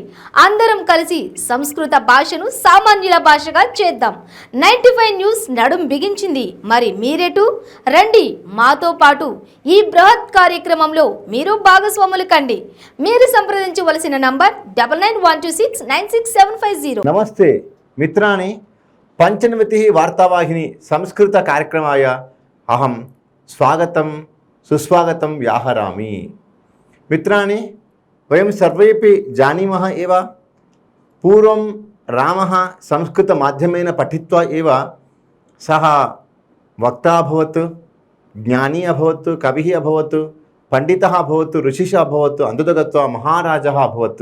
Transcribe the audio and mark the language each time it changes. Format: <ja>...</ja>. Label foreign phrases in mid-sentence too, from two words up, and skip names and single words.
<te>అందరం కలిసి సంస్కృత భాషను సామాన్యుల భాషగా చేద్దాం. 95 న్యూస్ నడుం బిగించింది. మరి మీరేటు రండి మాతో పాటు ఈ బృహత్ కార్యక్రమంలో మీరు భాగస్వాములు కండి. మీరు సంప్రదించవలసిన నంబర్ 9912696750.</te> <sa>नमस्ते मित्राणि पंचनवति वार्तावाहिनी संस्कृत कार्यक्रमाय अहं स्वागतं सुस्वागतं व्याहरामि। मित्राणि वयं सर्वेपि जानीमः एव पूर्वं रामः संस्कृतमाध्यमेन पठित्वा एव सः वक्ता अभवत्, ज्ञानी अभवत्, कविः अभवत्, पंडितः अभवत्, ऋषिः अभवत्, अन्ततो गत्वा महाराजः अभवत्।</sa>